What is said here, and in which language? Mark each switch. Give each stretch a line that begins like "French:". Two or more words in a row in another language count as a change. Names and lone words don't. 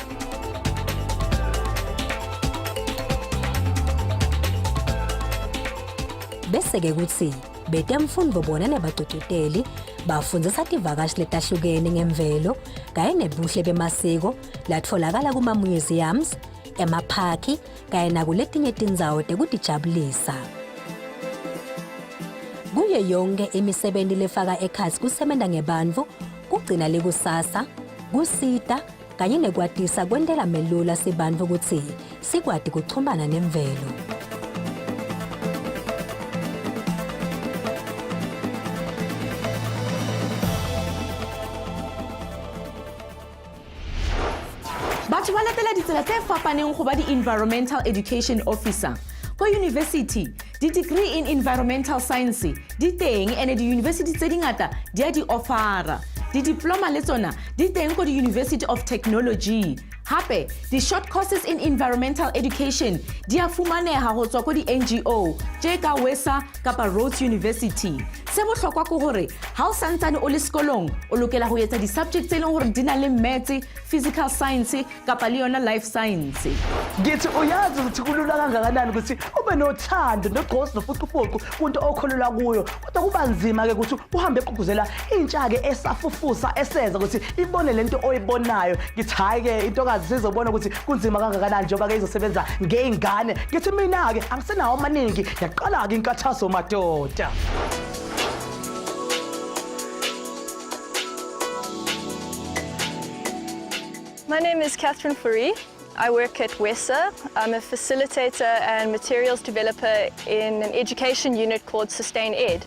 Swati: Bese ke kutsi betemfundvo bona nebagcugcuteli bafundzisa tivakashi letahlukene ngemvelo kanye nebuhle bemasiko latfolakala kuma-museums, emaphaki kanye nakuletinye tindzawo tekutijabulisa. Kuyo yonke imisebenti lefaka ekhatsi kusebenza ngebantfu kugcina likusasa, kusita kanye nekwatisa kwentela melula sibantfu kutsi sikwati kuchumbana nemvelo.
Southern Sotho: Batho ba latela ditsela tse fapaneng go ba di-
English: environmental education officer.
Southern Sotho: Ko university, di-
English: degree in environmental science
Southern Sotho: di teng ene di-university tse dingata di a di-offera. Di-diploma le tsona di teng ko di-University of Technology. Hape, di-
English: short courses in environmental education
Southern Sotho: di a fumaneha go tswa ko di-NGO tje ka WESSA kapa Rhodes University. Se bohlokwa ke gore ha o santsane o le sekolong o lokela go etsa di-subjects tse leng gore di na le maths,
English: physical science
Southern Sotho: kapa le yona
English: life science.
Zulu: Ngithi uyazi ukuthi kulula kangakanani ukuthi ube nothando nogqozi nofuqufuqu kunto okholelwa kuyo kodwa kuba nzima ke ukuthi uhambe egqugquzela intsha ke esafufusa esenza ukuthi ibone lento oyibonayo. Ngithi hayi ke intokazi sizobona ukuthi kunzima kangakanani njengoba ke izosebenza ngeingane. Ngithi mina ke angisenawo amaningi yaqala ke inkathaso madoda.
English: My name is Catherine Fourie. I work at WESSA. I'm a facilitator and materials developer in an education unit called Sustain Ed.